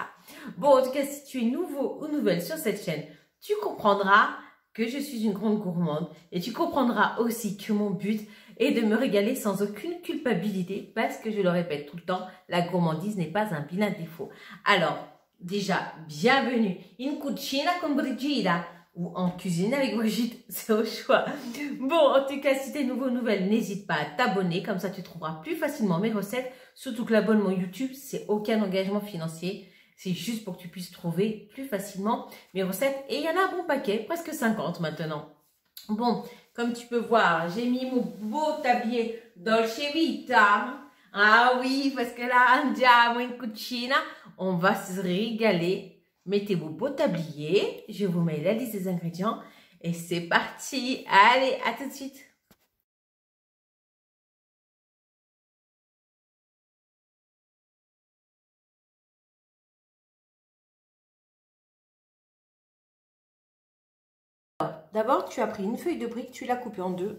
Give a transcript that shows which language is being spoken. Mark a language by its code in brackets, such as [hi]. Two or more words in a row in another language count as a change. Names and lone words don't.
[fr] Bon, en tout cas, si tu es nouveau ou nouvelle sur cette chaîne, tu comprendras que je suis une grande gourmande et tu comprendras aussi que mon but est de me régaler sans aucune culpabilité parce que je le répète tout le temps, la gourmandise n'est pas un vilain défaut. Alors, déjà, bienvenue [it] in cucina con Brigida [fr] ou en cuisine avec Brigitte, c'est au choix. Bon, en tout cas, si t'es nouveau, nouvelle, n'hésite pas à t'abonner, comme ça tu trouveras plus facilement mes recettes, surtout que l'abonnement YouTube, c'est aucun engagement financier, c'est juste pour que tu puisses trouver plus facilement mes recettes, et il y en a un bon paquet, presque 50 maintenant. Bon, comme tu peux voir, j'ai mis mon beau tablier Dolce Vita. Ah oui, parce que là, [it] andiamo in cucina, [fr] on va se régaler. Mettez vos beaux tabliers, je vous mets la liste des ingrédients et c'est parti. Allez, à tout de suite. D'abord, tu as pris une feuille de brique, tu l'as coupée en deux.